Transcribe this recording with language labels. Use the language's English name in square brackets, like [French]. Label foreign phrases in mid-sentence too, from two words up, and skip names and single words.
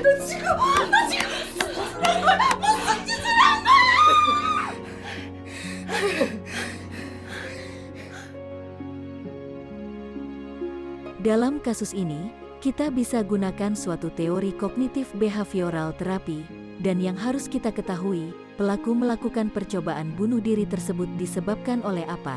[Korean] 너 지금 무슨 짓을 한 거야? 무슨 짓을 한 거야? [Indonesian] Dalam kasus ini, kita bisa gunakan suatu teori kognitif behavioral terapi, dan yang harus kita ketahui, pelaku melakukan percobaan bunuh diri tersebut disebabkan oleh apa?